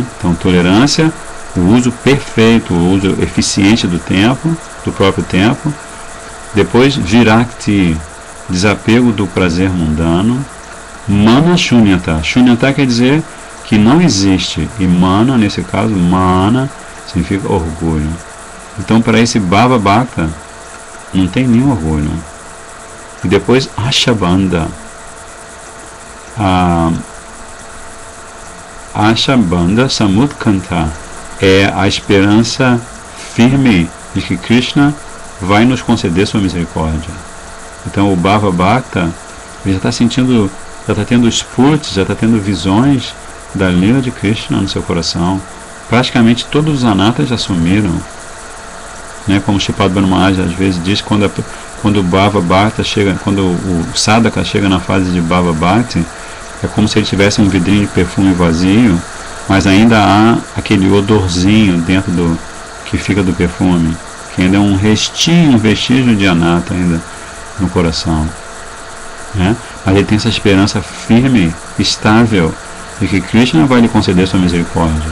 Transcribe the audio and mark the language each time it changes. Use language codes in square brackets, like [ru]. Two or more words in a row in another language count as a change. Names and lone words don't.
[pt] Então, tolerância, o uso perfeito, o uso eficiente do tempo, do próprio tempo. Depois, virakti, desapego do prazer mundano. [sa] मान शून्यता, [pt] shunyata quer dizer que não existe, e mana, nesse caso, mana significa orgulho. Então, para esse [sa] भाव भक्त, [pt] não tem nenhum orgulho. E depois, ashabandha. [sa] आशाबन्ध समुत्कण्ठा, [pt] é a esperança firme de que Krishna vai nos conceder sua misericórdia. Então, o [sa] भाव भक्त, [pt] ele já está sentindo, já está tendo spurti, já está tendo visões da lila de Krishna no seu coração. Praticamente todos os anatas já sumiram, né? Como Shripad Bhanu Maharaj às vezes diz, quando o [sa] भाव भक्त [pt] chega, quando o sadhaka chega na fase de [sa] भाव भक्ति, [pt] é como se ele tivesse um vidrinho de perfume vazio, mas ainda há aquele odorzinho dentro que fica do perfume, que ainda é um restinho, um vestígio de anata ainda no coração, né? Mas ele tem essa esperança firme, estável, de que Krishna vai lhe conceder sua misericórdia.